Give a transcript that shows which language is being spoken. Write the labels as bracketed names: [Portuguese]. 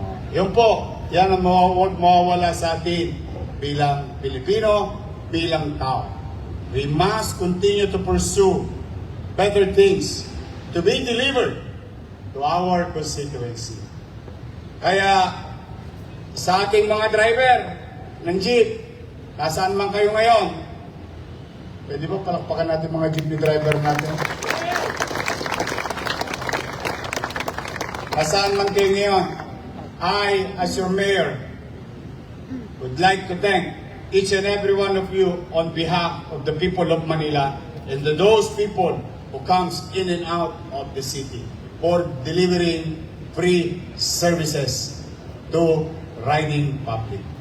[Filipino] Yun po, yan ang mawawala sa atin bilang Pilipino, bilang tao. [English] We must continue to pursue better things to be delivered to our constituency. [Filipino] Kaya, sa ating mga driver ng jeep, nasaan man kayo ngayon, pwede ba palakpakan natin mga jeepney driver natin? Nasaan man kayo ngayon, [English] I, as your mayor, would like to thank each and every one of you on behalf of the people of Manila and those people who comes in and out of the city for delivering free services to riding public.